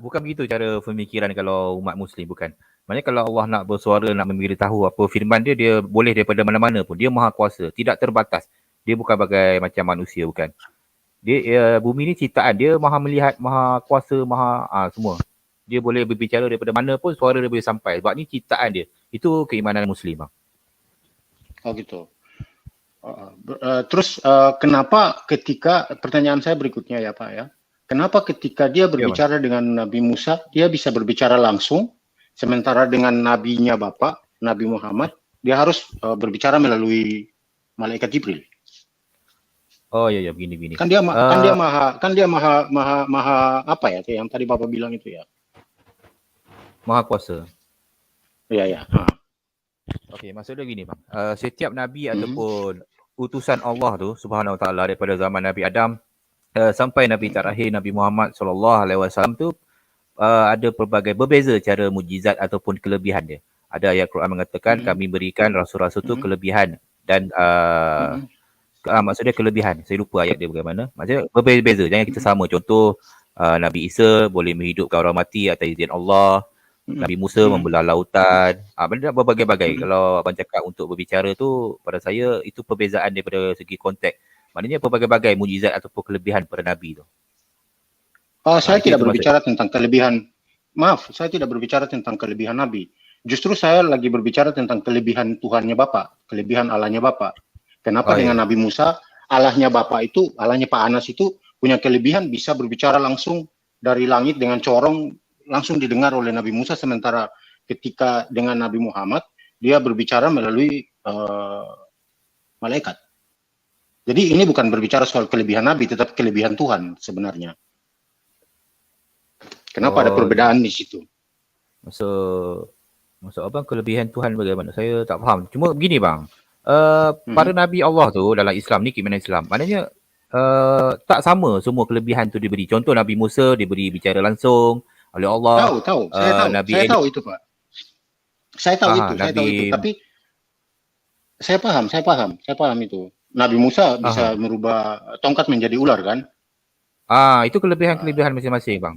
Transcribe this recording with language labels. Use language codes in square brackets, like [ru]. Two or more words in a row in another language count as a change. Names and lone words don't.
[ms] Bukan begitu cara pemikiran kalau umat Muslim, bukan. Maksudnya kalau Allah nak bersuara, nak memberitahu apa firman dia, dia boleh daripada mana-mana pun. Dia maha kuasa, tidak terbatas. Dia bukan bagai macam manusia, bukan. Dia bumi ni ciptaan, dia maha melihat, maha kuasa, maha semua. Dia boleh berbicara daripada mana pun, suara dia boleh sampai. Sebab ni ciptaan dia. Itu keimanan Muslim. [id] Oh gitu. Terus kenapa ketika, pertanyaan saya berikutnya ya Pak ya. Kenapa ketika dia berbicara dengan Nabi Musa, dia bisa berbicara langsung, sementara dengan nabinya Bapak, Nabi Muhammad, dia harus berbicara melalui malaikat Jibril. Oh iya begini. Kan dia maha apa ya, kayak yang tadi Bapak bilang itu ya. Maha kuasa. Iya. [ms] Okey, maksudnya gini bang. Setiap nabi ataupun utusan Allah tu Subhanahu Wa Taala daripada zaman Nabi Adam sampai Nabi terakhir Nabi Muhammad SAW tu ada pelbagai berbeza cara mukjizat ataupun kelebihan dia. Ada ayat Quran mengatakan kami berikan rasul-rasul tu kelebihan dan maksudnya kelebihan. Saya lupa ayat dia bagaimana. Maksudnya berbeza-beza. Jangan kita sama. Contoh Nabi Isa boleh menghidupkan orang mati atas izin Allah. Nabi Musa membelah lautan. Benda berbagai-bagai. Kalau abang cakap untuk berbicara tu, pada saya itu perbezaan daripada segi konteks. Maknanya berbagai-bagai mukjizat ataupun kelebihan pada Nabi tu. [id] Saya tidak berbicara tentang kelebihan. Maaf, saya tidak berbicara tentang kelebihan Nabi. Justru saya lagi berbicara tentang kelebihan Tuhannya Bapak, kelebihan Allahnya Bapak. Kenapa dengan Nabi Musa, Allahnya Bapak itu, Allahnya Pak Anas itu punya kelebihan bisa berbicara langsung dari langit dengan corong, langsung didengar oleh Nabi Musa, sementara ketika dengan Nabi Muhammad, dia berbicara melalui malaikat. Jadi ini bukan berbicara soal kelebihan Nabi, tetapi kelebihan Tuhan sebenarnya. Kenapa ada perbedaan di situ? [ms] Maksud abang kelebihan Tuhan bagaimana? Saya tak faham. Cuma begini bang, para Nabi Allah tu dalam Islam ni, keimanan Islam, maknanya tak sama semua kelebihan tu diberi. Contoh Nabi Musa diberi bicara langsung oleh Allah. [id] Tahu. Saya tahu itu Pak. Saya tahu itu. Tapi saya paham itu. Nabi Musa bisa merubah tongkat menjadi ular kan? [ms] Itu kelebihan masing-masing bang.